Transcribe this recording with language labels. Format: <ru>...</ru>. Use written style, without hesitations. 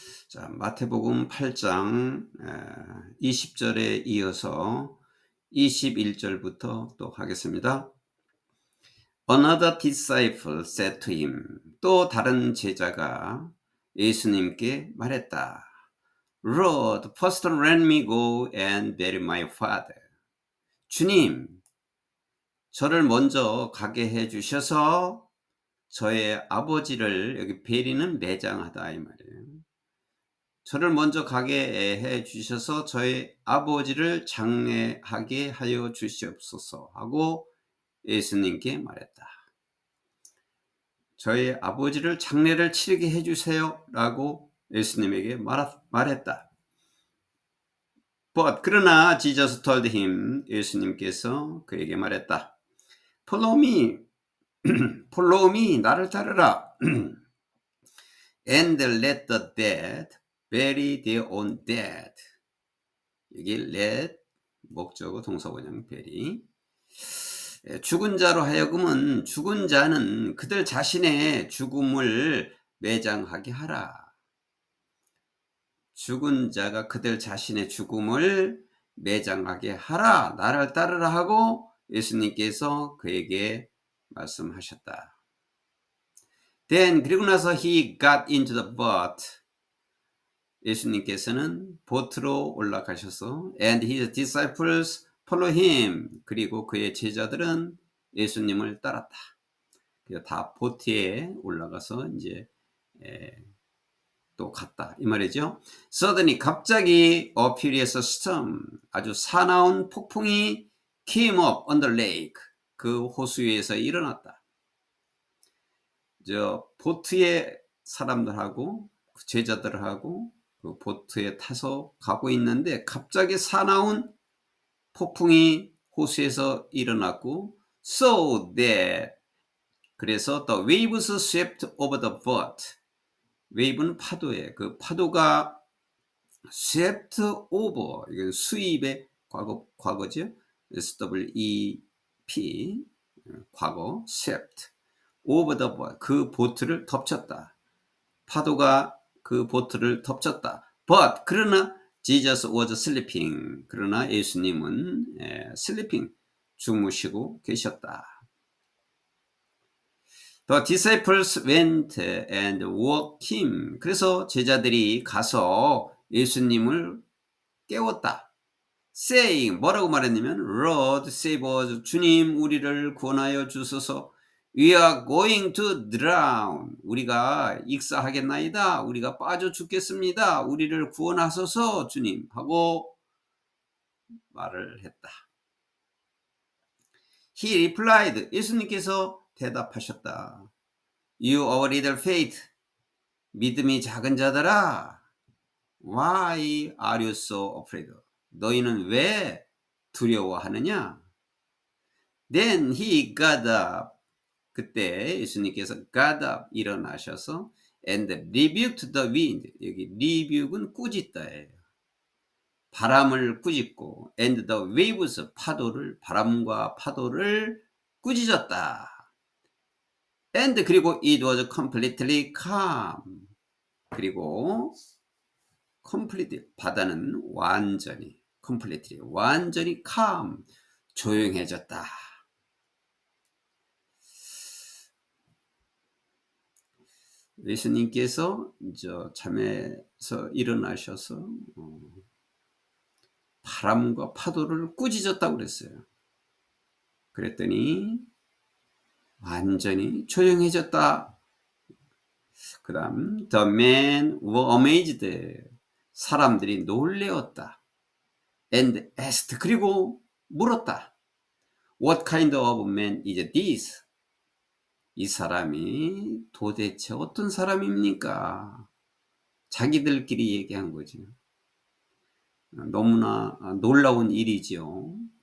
<ko>자, 마태복음 8장 20절에 이어서 21절부터 또 하겠습니다.</ko> <en>Another disciple said to him.</en> <ko>또 다른 제자가 예수님께 말했다.</ko> <en>Lord, first let me go and bury my father.</en> <ko>주님, 저를 먼저 가게 해 주셔서 저의 아버지를, 여기 베리는 매장하다 이 말이에요. 저를 먼저 가게 해 주셔서 저의 아버지를 장례하게 하여 주시옵소서 하고 예수님께 말했다. 저의 아버지를 장례를 치르게 해 주세요 라고 예수님에게 말했다.</ko> <en>But</en> <ko>그러나</ko> <en>Jesus told him,</en> <ko>예수님께서 그에게 말했다.</ko> <en>Follow me, follow me,</en> <ko>나를 따르라.</ko> <en>And let the dead bury their own dead.</en> <ko>여기 let 목적어 동사원형 bury. 죽은 자로 하여금은 죽은 자는 그들 자신의 죽음을 매장하게 하라. 죽은 자가 그들 자신의 죽음을 매장하게 하라. 나를 따르라 하고 예수님께서 그에게 말씀하셨다.</ko> <en>Then</en> <ko>그리고 나서</ko> <en>he got into the boat.</en> <ko>예수님께서는 보트로 올라가셔서</ko> <en>and his disciples follow him.</en> <ko>그리고 그의 제자들은 예수님을 따랐다. 다 보트에 올라가서 이제 또 갔다 이 말이죠.</ko> <en>Suddenly</en> <ko>갑자기</ko> <en>a furious storm,</en> <ko>아주 사나운 폭풍이</ko> <en>came up on the lake.</en> <ko>그 호수 위에서 일어났다. 저 보트에 사람들하고 제자들하고 그 보트에 타서 가고 있는데 갑자기 사나운 폭풍이 호수에서 일어났고</ko> <en>so that</en> <ko>그래서</ko> <en>the waves swept over the boat.</en> <ko>wave는 파도예요. 그 파도가</ko> <en>swept over,</en> <ko>이건 수입의 과거죠. SWEP 과거</ko> <en>swept over the boat,</en> <ko>그 보트를 덮쳤다. 파도가 그 보트를 덮쳤다.</ko> <en>But</en> <ko>그러나</ko> <en>Jesus was sleeping.</en> <ko>그러나 예수님은 sleeping, 주무시고 계셨다.</ko> <en>The disciples went and woke him.</en> <ko>그래서 제자들이 가서 예수님을 깨웠다.</ko> <en>Saying,</en> <ko>뭐라고 말했냐면</ko> <en>Lord, save us.</en> <ko>주님, 우리를 구원하여 주소서.</ko> <en>We are going to drown.</en> <ko>우리가 익사하겠나이다. 우리가 빠져 죽겠습니다. 우리를 구원하소서 주님 하고 말을 했다.</ko> <en>He replied.</en> <ko>예수님께서 대답하셨다.</ko> <en>You our little faith.</en> <ko>믿음이 작은 자들아.</ko> <en>Why are you so afraid?</en> <ko>너희는 왜 두려워하느냐?</ko> <en>Then he got up.</en> <ko>그때 예수님께서</ko> <en>got up,</en> <ko>일어나셔서</ko> <en>and rebuked the wind.</en> <ko>여기 rebuke는 꾸짖다예요. 바람을 꾸짖고</ko> <en>and the waves,</en> <ko>파도를, 바람과 파도를 꾸짖었다.</ko> <en>and</en> <ko>그리고</ko> <en>it was completely calm.</en> <ko>그리고 completely, 바다는 완전히 completely, 완전히 calm, 조용해졌다. 예수님께서 잠에서 일어나셔서 바람과 파도를 꾸짖었다고 그랬어요. 그랬더니 완전히 조용해졌다. 그 다음</ko> <en>the men were amazed.</en> <ko>사람들이 놀래었다. and asked, 그리고 물었다.</ko> <en>What kind of man is this?</en> <ko>이 사람이 도대체 어떤 사람입니까? 자기들끼리 얘기한 거죠. 너무나 놀라운 일이죠.</ko>